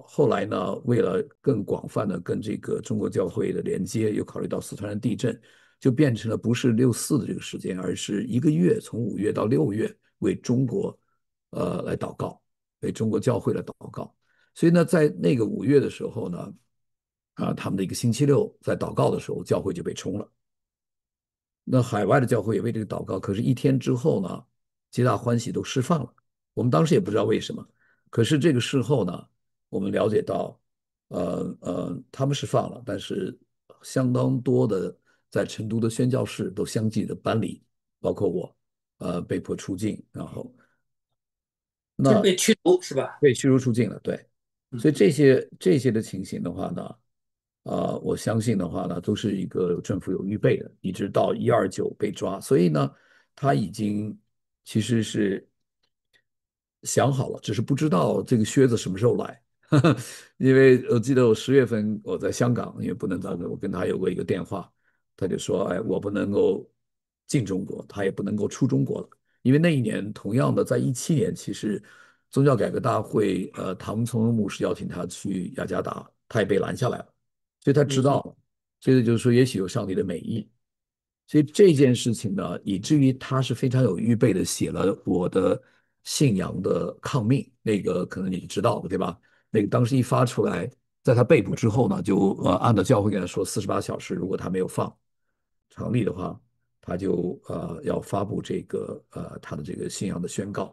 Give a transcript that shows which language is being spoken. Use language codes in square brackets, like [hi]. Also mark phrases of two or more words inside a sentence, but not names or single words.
[zh] 後來呢，為了更廣泛的跟這個中國教會的連接，又考慮到四川的地震，就變成了不是6·4的這個時間，而是一個月，從5月到6月為中國來禱告，為中國教會來禱告。所以呢，在那個5月的時候呢，他們的一個星期六在禱告的時候，教會就被衝了。那海外的教會也為這個禱告，可是1天之後呢，皆大歡喜都釋放了。我們當時也不知道為什麼。可是這個事後呢，我們了解到，他們是放了，但是相当多的在成都的宣教士都相继的搬离，包括我，被迫出境，然后就是那被驱逐是吧？被驱逐出境了，对。所以嗯这些的情形的话呢，我相信的话呢，都是一个政府有预备的，一直到129被抓，所以呢，他已经其實是想好了，只是不知道這個靴子什麼時候來。因為我記得我10月份我在香港，因為不能在這，我跟他有過一個電話，他就說，哎，我不能夠進中國，他也不能夠出中國了。因為那一年，同樣的，在17年，其實宗教改革大會，唐從容牧師邀請他去雅加達，他也被攔下來了，所以他知道了，所以就是說，也許有上帝的美意。所以這件事情呢，以至於他是非常有預備的，寫了我的信仰的抗命，那個可能你知道的，對吧？那個當時一發出來，在他被捕之後呢，就按照教會跟他說48小時，如果他沒有放成立的話，他就要發布這個他的這個信仰的宣告。